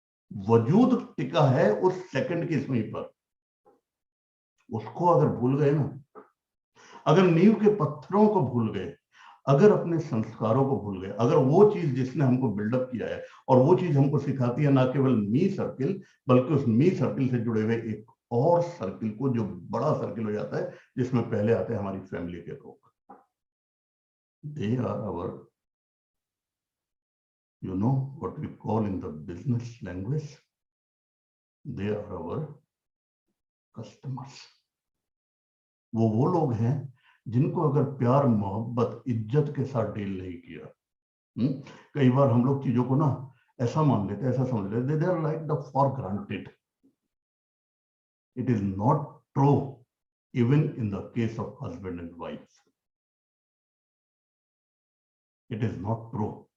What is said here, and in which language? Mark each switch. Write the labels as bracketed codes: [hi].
[hi] वजूद टिका है उस सेकंड की सुई पर। उसको अगर भूल गए ना, अगर नींव के पत्थरों को भूल गए, अगर अपने संस्कारों को भूल गए, अगर वो चीज जिसने हमको बिल्डअप किया है, और वो चीज हमको सिखाती है ना केवल मी सर्किल, बल्कि उस मी सर्किल से जुड़े हुए एक और सर्किल को, जो बड़ा सर्किल हो जाता है, जिसमें पहले आते हैं हमारी फैमिली के लोग। [en] They are our, you know what we call in the business language, they are our customers। [hi] वो लोग हैं जिनको अगर प्यार, मोहब्बत, इज्जत के साथ डील नहीं किया, कई बार हम लोग चीजों को ना ऐसा मान लेते हैं, ऐसा समझ लेते, [en] They are like the for granted. It is not true even in the case of husband and wife, it is not true.